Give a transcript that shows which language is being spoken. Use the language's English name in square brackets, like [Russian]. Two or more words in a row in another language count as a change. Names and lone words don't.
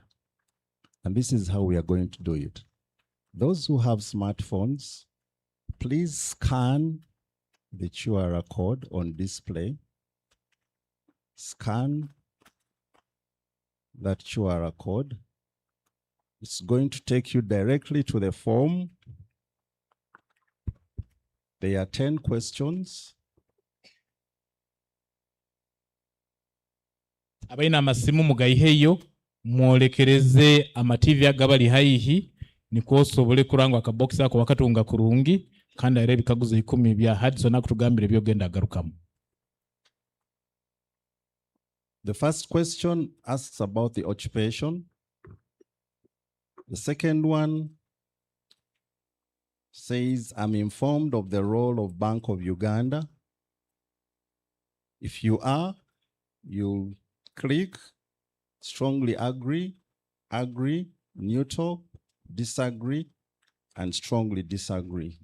[English] And this is how we are going to do it. Those who have smartphones, please scan the QR code on display. Scan that QR code. It's going to take you directly to the form. There are 10 questions. [Nyankole] Abaina amasimu mugaiheyo mwolekereze amativi agabali haihi niko osobole kurangwa akabox ako wakatunga kurungi kandi era ebikaguzo 10 bya Hudson akutugambire byogenda agarukamu. [English] The first question asks about the occupation. The second one says, I'm informed of the role of Bank of Uganda. If you are, you click strongly agree, neutral, disagree, and strongly disagree.